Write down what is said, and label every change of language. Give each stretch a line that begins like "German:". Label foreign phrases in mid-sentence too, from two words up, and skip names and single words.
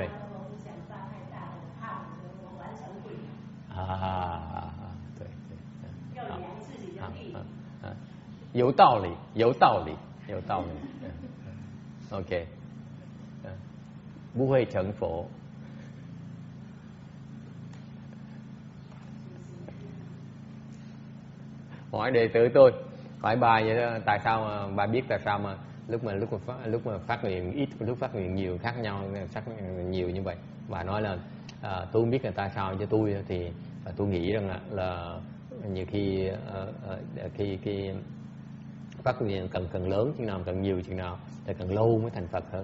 Chinese: 我不想发太大了，怕我完成不了。对。要量自己的力。有道理。OK， 不会成佛。
Vietnamese: Hỏi đệ tử tôi, hỏi bà vậy đó, tại sao mà bà biết tại sao mà lúc mà phát nguyện ít, lúc phát nguyện nhiều khác nhau, phát nhiều như vậy. Bà nói là tôi không biết là tại sao cho tôi thì tôi nghĩ rằng là nhiều khi khi phát nguyện cần lớn chừng nào, cần nhiều chừng nào thì cần lâu mới thành Phật hơn.